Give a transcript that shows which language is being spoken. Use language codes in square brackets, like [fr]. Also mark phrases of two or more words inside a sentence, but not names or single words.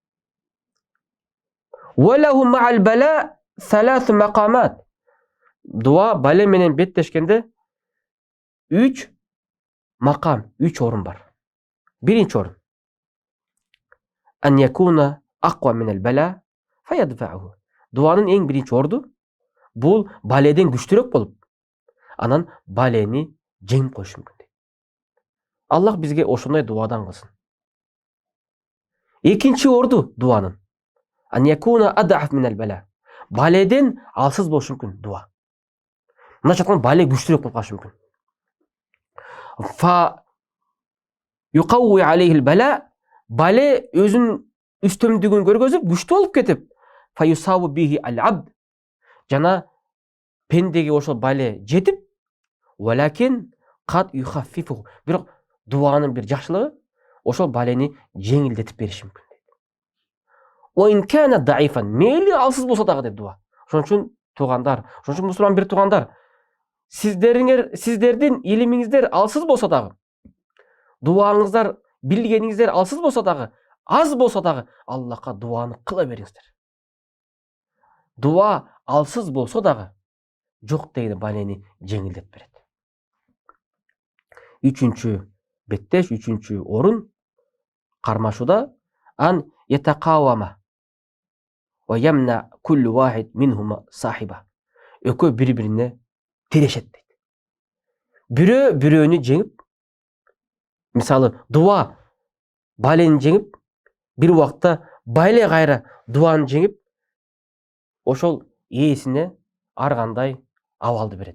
[ar] وله مع البلاء ثلاث مقامات. [ky] Дуа бале менен беттешкенде 3 мақам, 3 орын бар. Биринчи орын. [ar] أن يكون أقوى من البلاء فيدفعه. [ky] Дуанын эң биринчи орду бул баледен күчтүрөк болуп, анан балени жеңип коюш мүмкүн. Аллах бизге ошондой дуадан кылсын. Экинчи орду дуанын. [ar] أن يكون أضعف من البلاء. [ky] Баледен алсыз болуш мүмкүн дуа. Мындайча айтканда бале күчтүрөк болуп калышы мүмкүн. [ar] فيقوى عليه البلاء. [ky] Бале өзүнүн үстөмдүгүн көргөзүп күчтүү болуп кетип, [ar] فيصاب به العبد. [ky] Жана пендеге ошол бале жетип, [ar] ولكن قد يخففه. [ky] Бирок дуанын бир жакшылыгы ошол балени жеңилдетип бериши мүмкүн. [ar] وإن كان ضعيفا, [ky] мейли алсыз болсо дагы деп дуа. Ошон үчүн туугандар, ошон үчүн мусулман бир туугандар, сиздердин илимиңиздер алсыз болсо дагы, дуаңыздар, билгениңиздер алсыз болсо дагы, аз болсо дагы Аллахка дуаны кыла бериңиздер. Дуа алсыз болсо дагы жок деген балени жеңилдетип берет. Үчүнчү беттеш, үчүнчү орун кармашууда [ar] أن يتقاوما ويمنع كل واحد منهما صاحبه. [ky] Экөө бири-бирине тирешет дейт. Бирөө бирөөнү жеңип, мисалы дуа балени жеңип, бир убакта бале кайра дуаны жеңип, ошол ээсине ар кандай абалды берет.